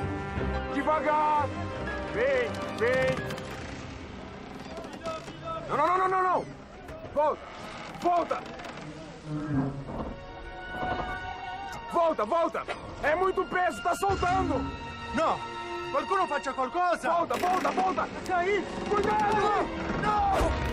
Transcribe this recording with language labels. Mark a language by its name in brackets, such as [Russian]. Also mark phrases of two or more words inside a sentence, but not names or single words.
[Portuguese] Devagar! Vem! Não! Volta! Volta! É muito peso, tá soltando! [Italian] No! Qualcuno faccia qualcosa! [Portuguese] Volta! E aí? Cuidado! No!